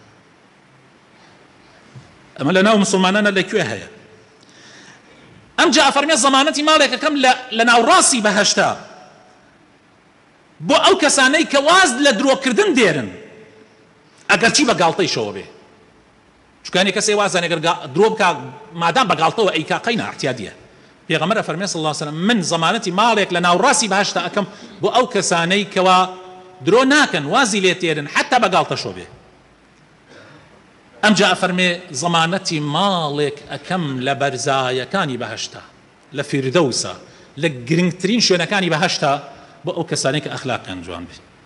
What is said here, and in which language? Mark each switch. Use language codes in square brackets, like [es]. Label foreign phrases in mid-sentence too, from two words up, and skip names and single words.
[ckb] ئەمە لە ناو مسلمانانە لەکوێ هەیە ئەمجا ئەفەرمێ زەمانەتی ماڵێک ئەکەم لە ناوڕاستی بەهەشتا بۆ ئەو کەسانەی کە واز لە درۆکردن دێرن ئەگەر چی بە گاڵتەیشەوە بێ چکانی کەسێ وازانێ ئەگەر درۆ بکە مادام بە گاڵتەوە ئەیکا قەینا احتیادیە پێغەمبەر ئەفەرمێ [ar] صلی الله عليه وسلم [ckb] من زەمانەتی ماڵێک لە ناوڕاستی بەهەشتا ئەکەم بۆ ئەو کەسانەی کەوا درۆ ناکەن وازی لێ تێرن حتا بە گاڵتەشەوە بێ ئەمجا ئەفەرمێ زەمانەتی ماڵێک ئەکەم لە بەرزایەکانی بەهەشتا لە فیردەوسە لە گرنگترین شوێنەکانی بەهەشتا بۆ ئەو کەسانەی کە ئەخلاقیان جوان بێت